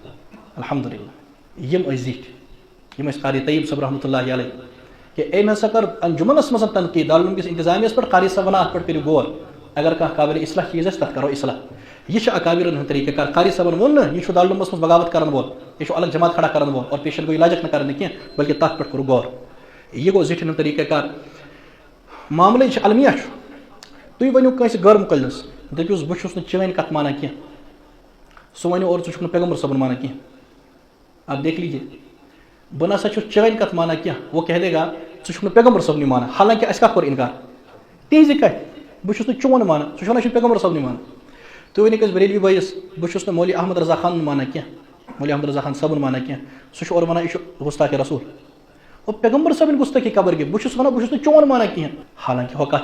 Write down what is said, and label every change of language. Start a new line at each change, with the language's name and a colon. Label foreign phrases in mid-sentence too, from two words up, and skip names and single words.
Kashmiri: الحمدُاللہ یِم ٲسۍ زِٹھۍ یِم ٲسۍ قاری طیب صٲب
Arabic: رحمۃ اللہ علیہ
Kashmiri: کہ أمۍ ہسا کٔر انجُمنس منٛز تنقیٖد دارالعلوم کِس انتظامیہس پٮ۪ٹھ قاری صٲب ونان اتھ پٮ۪ٹھ کٔرِو غور اگر کانٛہہ قابلِ اصلاح چیٖز آسہِ تتھ کرو اصلاح یہِ چھُ اکابرن ہُنٛد طریٖقہٕ کار قاری صٲبن ووٚن نہٕ یہِ چھُ دارالعلومس منٛز بغاوت کرن وول یہِ چھُ الگ جماعت کھڑا کرن وول اور پیشن گوٚو یہِ لجک نہٕ کرنہٕ کینٛہہ بلکہِ تتھ پٮ۪ٹھ کوٚر غور یہِ گوٚو زِٹھٮ۪ن ہُنٛد طریٖقہٕ کار معاملے چھِ المیہ چھُ تُہۍ ؤنِو کٲنٛسہِ غٲر مُقلِس دٔپِوُس بہٕ چھُس نہٕ چٲنۍ کتھ مانان کینٛہہ سُہ ونیو اور ژٕ چھُکھ نہٕ پیغمبر صٲبُن مانان کینٛہہ
Urdu: اب دیکھ لیجیے
Kashmiri: بہٕ نسا چھُس چٲنۍ کتھ مانان کینٛہہ
Urdu: وہ کہہ دے گا
Kashmiri: ژٕ چھُکھ نہٕ پیغمبر صٲبنٕے مانان حالانکہِ اَسہِ کتھ کوٚر اِنکار تِہنٛزِ کتھِ بہٕ چھُس نہٕ چون مانان ژٕ چھُکھ ونان یہِ چھُ پیغمبر صٲبنٕے مانان تُہۍ ؤنِو کٲنٛسہِ بریلوی بٲیِس بہٕ چھُس نہٕ مولوی احمد رضا خانُن مانان کینٛہہ مولوی احمد رضا خان صٲبُن مانان کینٛہہ سُہ چھُ اورٕ ونان یہِ چھُ گُستاخِ رسوٗل اور پیغمبر صٲبٕنۍ گُستٲخی قبر گٔے بہٕ چھُس ونان بہٕ چھُس نہٕ چون مانان کِہینۍ